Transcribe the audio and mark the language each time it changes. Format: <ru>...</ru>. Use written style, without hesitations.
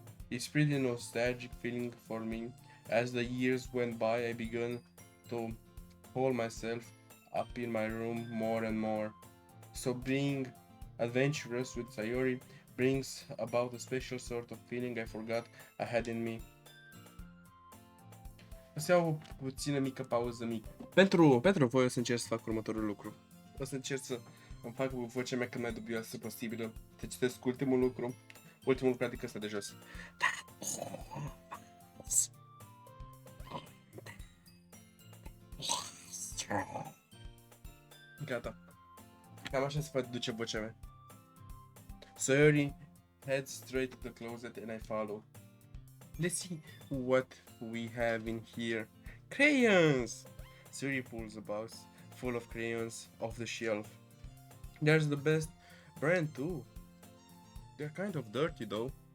<en>It's pretty nostalgic feeling for me. As the years went by, I began to hold myself up in my room more and more. So being adventurous with Sayori brings about a special sort of feeling I forgot I had in me.</en> <ro>O să iau o puțină mică pauză mică. Pentru voi o să încerc să fac următorul lucru. O să încerc să îmi fac vocea mea cât mai dubioasă posibilă. Te citesc ultimul lucru adică ăsta de jos. Gata. Cam așa se duce vocea mea.</ro> <en>Sayori heads straight to the closet and I follow. Let's see what we have in here. Crayons! Sayori pulls a box full of crayons off the shelf. There's the best brand too. They're kind of dirty though.</en>